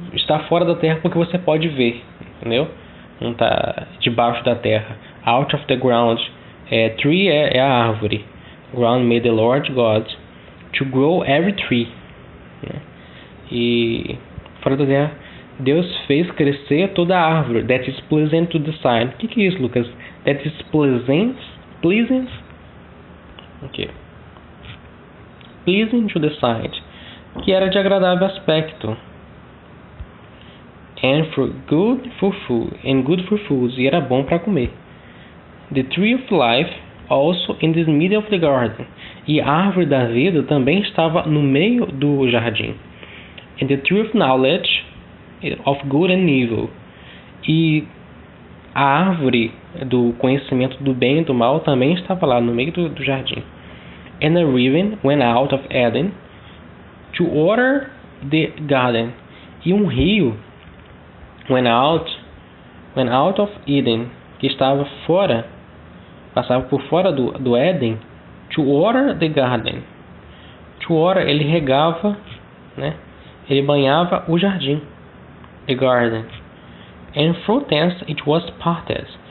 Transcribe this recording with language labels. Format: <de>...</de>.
<pt>Está fora da terra porque você pode ver, entendeu? Não está debaixo da terra.</pt> <en>Out of the ground, tree</en> <pt>é a árvore.</pt> <en>Ground made the Lord God to grow every tree.</en> <pt>Né? E fora da terra, Deus fez crescer toda a árvore.</pt> <en>That is pleasant to the sight.</en> <pt>O que é isso, Lucas?</pt> <en>That is pleasant?</en> <pt>Pleasant? Ok.</pt> <en>Pleasing to the sight.</en> <pt>Que era de agradável aspecto.</pt> <en>And good for food.</en> <pt>E era bom para comer.</pt> <en>The tree of life also in the middle of the garden.</en> <pt>E a árvore da vida também estava no meio do jardim.</pt> <en>And the tree of knowledge of good and evil.</en> <pt>E a árvore do conhecimento do bem e do mal também estava lá no meio do jardim.</pt> <en>And a raven went out of Eden to water the garden.</en> <pt>E um rio</pt> <en>went out of Eden,</en> <pt>que estava fora, passava por fora do Éden,</pt> <en>to water the garden.</en> <pt>To water, ele regava, né? Ele banhava o jardim, the garden.</pt> <en>And through thence it was parted.</en>